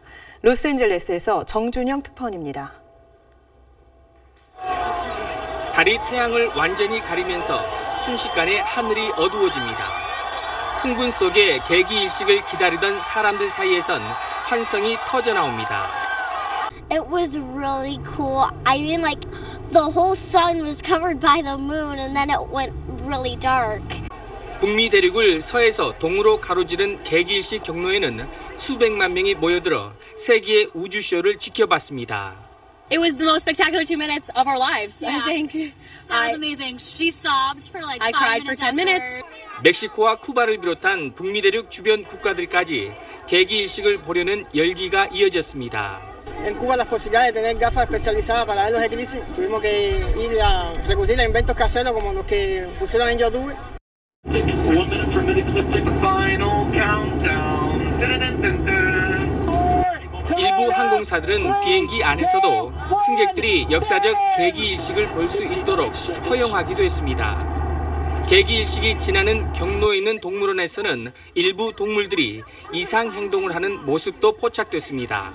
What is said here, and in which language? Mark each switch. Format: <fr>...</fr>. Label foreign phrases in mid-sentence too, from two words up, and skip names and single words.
<ko>로스앤젤레스에서 정준영 특파원입니다. 달이 태양을 완전히 가리면서 순식간에 하늘이 어두워집니다. 흥분 속에 개기일식을 기다리던 사람들 사이에선 환성이 터져나옵니다.</ko> <en>It was really cool. I mean, like, the whole sun was covered by the moon and then it went really dark.</en> <ko>북미 대륙을 서에서 동으로 가로지른 개기일식 경로에는 수백만 명이 모여들어 세기의 우주쇼를 지켜봤습니다.</ko> <en>It was the most spectacular 2 minutes of our lives, Yeah. I think. That was amazing. She sobbed for like I 5 cried for minutes 10 minutes.</en> <ko>멕시코와 쿠바를 비롯한 북미 대륙 주변 국가들까지 개기일식을 보려는 열기가 이어졌습니다.</ko> <es>En Cuba las posibilidades de tener gafas especializadas para ver los eclipses, tuvimos que ir a recurrir a inventos caseros como los que pusieron en YouTube.</es> <ko>일부 항공사들은 비행기 안에서도 승객들이 역사적 개기일식을 볼 수 있도록 허용하기도 했습니다. 개기일식이 지나는 경로에 있는 동물원에서는 일부 동물들이 이상 행동을 하는 모습도 포착됐습니다.</ko>